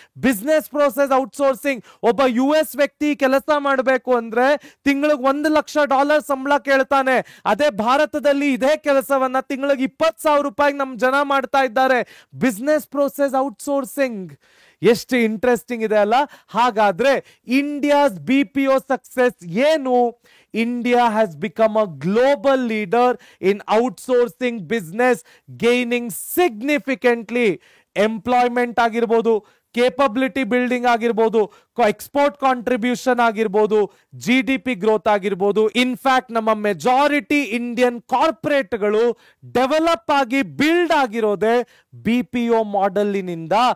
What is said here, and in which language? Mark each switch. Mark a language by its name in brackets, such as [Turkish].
[Kannada] Business process outsourcing. ಒಬ್ಬ US ವ್ಯಕ್ತಿ ಕೆಲಸ ಮಾಡಬೇಕು ಅಂದ್ರೆ ತಿಂಗಳಿಗೆ $1,00,000 ಸಂಬಳ ಕೇಳ್ತಾನೆ. ಅದೇ ಭಾರತದಲ್ಲಿ ಇದೇ ಕೆಲಸವನ್ನ ತಿಂಗಳಿಗೆ $20,000 ನಮ್ ಜನ ಮಾಡ್ತಾ ಇದ್ದಾರೆ. Business process outsourcing. ಎಷ್ಟು ಇಂಟ್ರೆಸ್ಟಿಂಗ್ ಇದೆ ಅಲ್ಲ? ಹಾಗಾದ್ರೆ ಇಂಡಿಯಾಸ್ BPO ಸಕ್ಸೆಸ್ ಏನು? [English] India has become a global leader in outsourcing business, gaining significantly. [Kannada] Employment ಆಗಿರ್ಬೋದು, ಕೇಪಬಿಲಿಟಿ ಬಿಲ್ಡಿಂಗ್ ಆಗಿರ್ಬೋದು, ಎಕ್ಸ್ಪೋರ್ಟ್ ಕಾಂಟ್ರಿಬ್ಯೂಷನ್ ಆಗಿರ್ಬೋದು, GDP ಗ್ರೋತ್ ಆಗಿರ್ಬೋದು. ಇನ್ಫ್ಯಾಕ್ಟ್ ನಮ್ಮ ಮೆಜಾರಿಟಿ ಇಂಡಿಯನ್ ಕಾರ್ಪೊರೇಟ್ಗಳು ಡೆವಲಪ್ ಆಗಿ ಬಿಲ್ಡ್ ಆಗಿರೋದೇ BPO ಮಾಡೆಲ್ನಿಂದ.